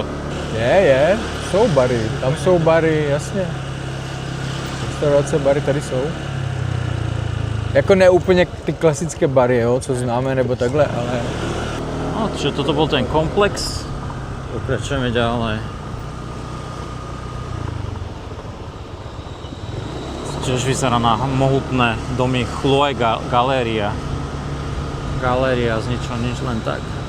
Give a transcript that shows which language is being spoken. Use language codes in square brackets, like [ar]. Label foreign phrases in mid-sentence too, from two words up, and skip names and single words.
[cs] Je, jsou bary, tam jsou bary, jasně. Restaurace, bary tady jsou. Jako ne úplně ty klasické bary, jo, co známe, nebo takhle, ale... No, [sk] čiže toto bol ten komplex. Pokračujeme ďalej. Čiže vyzerá na mohutné domy Chloe Galéria. Galéria z ničo nič, len tak.